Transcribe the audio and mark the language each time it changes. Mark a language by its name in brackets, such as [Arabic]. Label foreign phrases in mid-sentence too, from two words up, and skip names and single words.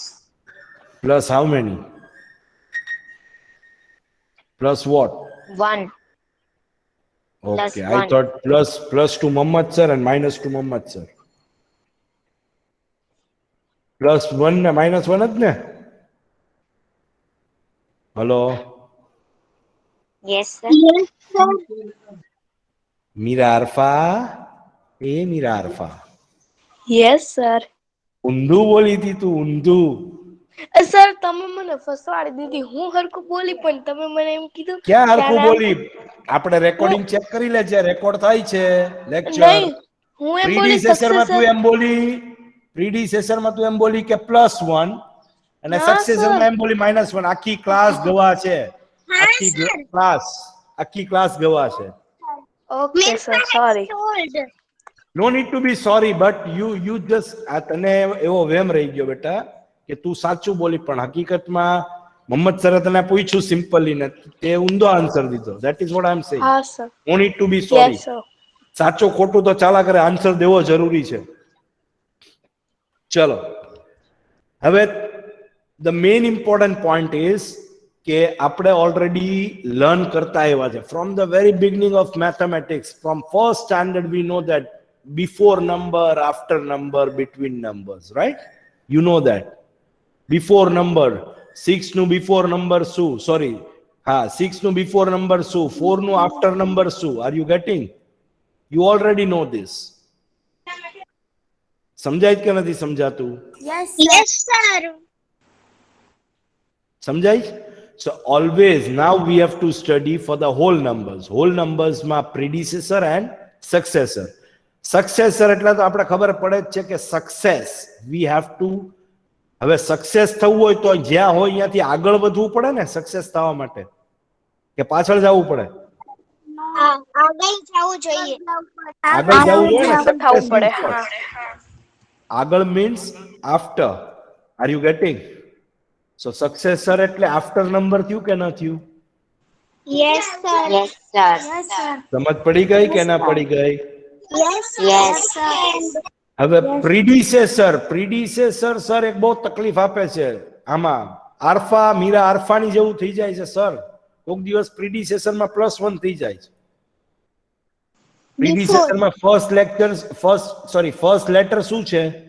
[English] Plus how many? Plus what? 1. Plus Okay, I 1. thought plus to Muhammad sir and minus to Muhammad sir. Plus one ને minus one [Gujarati] જ ને? [English] Hello, Yes, sir. Yes, sir. Mira Arfa? Mira Arfa. Yes, sir. [Gujarati] ઊંધું બોલી હતી તું, ઊંધું. સર તમે મને ફસવાડી દીધી. હું હરખું બોલી પણ તમે મને એમ કીધું ક્યાં કે હરખું આના- બોલી? આપણે રેકોર્ડિંગ ચેક કરી લેજે, રેકોર્ડ થાય છે લેક્ચર. નહીં, હું એમ બોલી પ્રીડિસેસર માં તું [English] successor. [Gujarati] એમ બોલી, પ્રીડિસેસર માં તું એમ બોલી કે +1 અને ના, સક્સેસર માં [English] sir. [Gujarati] એમ બોલી -1. આખી ક્લાસ ગવા છે, આખી ક્લાસ ગવા છે. [English] Okay, sir. Sorry. Told. no need to be sorry, but you just [Gujarati] આ તને એવો વેમ રહી ગયો બેટા કે તું સાચું બોલી, પણ હકીકતમાં મોહમ્મદ સરે તને પૂછ્યું સિમ્પલી ને તે ઊંધો આન્સર દીધો. [English] that is what I am saying. [Gujarati] હા, sir. [English] no need to be sorry. Yes, sir. [Gujarati] સાચો ખોટું તો ચાલા કરે, આન્સર દેવો જરૂરી છે. ચલો, હવે [English] the main important point is [Gujarati] કે આપણે [English] already learn [Gujarati] કરતા આવ્યા છે [English] from the very beginning of mathematics. from first standard we know that before number, after number, between numbers, right? You know that. Before number, 6 નું before number શું? Sorry. હા, 6 નું before number શું? 4 નું after number શું? Are you getting? You already know this. [Gujarati] સમજાય કે નથી સમજાતું? [English] Yes, sir. [Gujarati] સમજાય? [English] So always now we have to study for the whole numbers. Whole numbers માં predecessor and successor. [Gujarati] Successor એટલે તો આપણે ખબર પડે જ છે કે [English] success we have to, [Gujarati] હવે સક્સેસ થવું હોય તો જ્યાં હોય અહીંયાથી આગળ વધવું પડે ને સક્સેસ થવા માટે, કે પાછળ જવું પડે? આગળ જવું જોઈએ. આગળ જવું જોઈએ ને. થવું [English] Success [Gujarati] પડે. [English] means what? [Gujarati] હા. [English] આગળ means after. Are you getting? [Gujarati] So successor એટલે [English] after number [Gujarati] થયું કે ન થયું? [English] Yes, sir. Yes, sir. [Gujarati] સમજ પડી ગઈ કે ના પડી ગઈ? [English] Yes, Yes. sir. [Gujarati] હવે પ્રીડિસેસર સર એક બહુ તકલીફ આપે છે આમાં. આલ્ફા મીરા આલ્ફાની જેવું થઈ જાય છે સર. કોઈક દિવસ પ્રીડિસેસર માં +1 થઈ જાય છે. પ્રીડિસેસર માં ફર્સ્ટ લેટર શું છે?